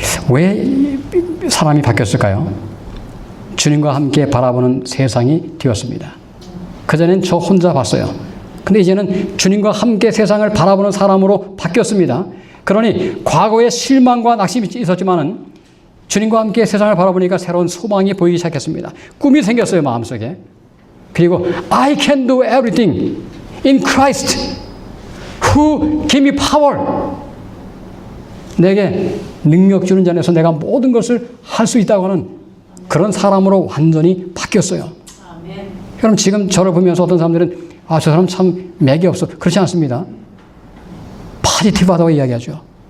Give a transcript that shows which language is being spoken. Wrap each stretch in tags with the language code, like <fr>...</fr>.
<ko>왜 사람이 바뀌었을까요? 주님과 함께 바라보는 세상이 되었습니다. 그전엔 저 혼자 봤어요. 근데 이제는 주님과 함께 세상을 바라보는 사람으로 바뀌었습니다. 그러니 과거에 실망과 낙심이 있었지만은 주님과 함께 세상을 바라보니까 새로운 소망이 보이기 시작했습니다. 꿈이 생겼어요, 마음속에. 그리고</ko> <en>I can do everything in Christ who give me power.</en> <ko>내게 능력 주는 자에서 내가 모든 것을 할 수 있다고 하는 그런 사람으로 완전히 바뀌었어요. 아멘. 여러분, 지금 저를 보면서 어떤 사람들은 아, 저 사람 참 맥이 없어. 그렇지 않습니다. 파지티브하다고 이야기하죠.</ko>